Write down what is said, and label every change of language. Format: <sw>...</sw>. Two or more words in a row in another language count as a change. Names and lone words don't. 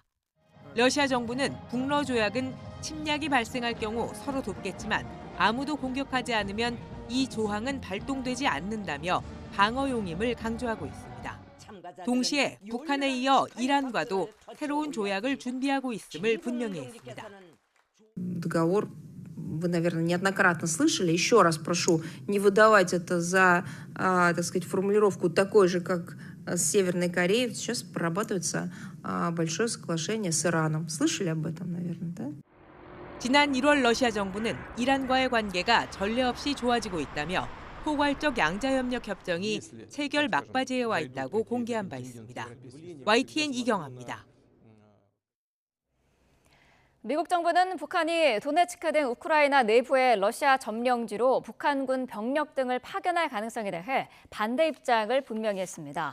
<ko>러시아 정부는 북러 조약은 침략이 발생할 경우 서로 돕겠지만 아무도 공격하지 않으면 이 조항은 발동되지 않는다며 방어용임을 강조하고 있습니다. 동시에 북한에 이어 이란과도 새로운 조약을 준비하고 있음을 분명히 했습니다.</ko> <ru>Вы, наверное, неоднократно слышали. Еще раз прошу не выдавать это за, так сказать, формулировку такой же, как с Северной Кореей. Сейчас прорабатывается большое соглашение с Ираном. Слышали об этом, наверное, да?</ru> <ko>지난 1월 러시아 정부는 이란과의 관계가 전례 없이 좋아지고 있다며 포괄적 양자협력 협정이 체결 막바지에 와 있다고 공개한 바 있습니다. YTN 이경아입니다. 미국 정부는 북한이 도네츠크 등 우크라이나 내부의 러시아 점령지로 북한군 병력 등을 파견할 가능성에 대해 반대 입장을 분명히 했습니다.</ko>